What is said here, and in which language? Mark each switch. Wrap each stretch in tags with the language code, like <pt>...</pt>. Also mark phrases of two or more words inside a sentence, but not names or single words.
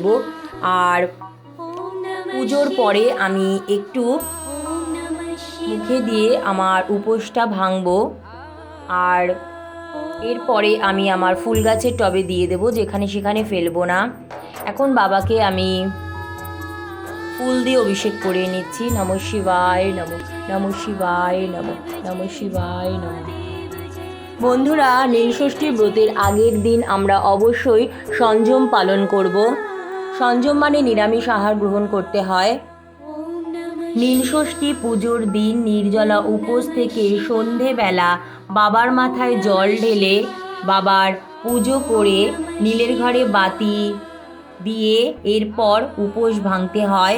<bn>আর পুজোর পরে আমি একটু মুখে দিয়ে আমার উপোসটা ভাঙবো। আর এরপরে আমি আমার ফুল গাছের টবে দিয়ে দেবো, যেখানে সেখানে ফেলবো না। এখন বাবাকে আমি ফুল দিয়ে অভিষেক করে নিচ্ছি।</bn> <sa>নমঃ শিবায় নমঃ, নমঃ শিবায় নমঃ, নমঃ শিবায় নমঃ।</sa> <bn>বন্ধুরা, নীলষষ্ঠীর ব্রতের আগের দিন আমরা অবশ্যই সংযম পালন করব। সংযম মানে নিরামিষ আহার গ্রহণ করতে হয়। নীলষষ্ঠী পুজোর দিন নির্জলা উপোস থেকে সন্ধেবেলা বাবার মাথায় জল ঢেলে বাবার পুজো করে নীলের ঘরে বাতি দিয়ে এরপর উপোস ভাঙতে হয়।</bn>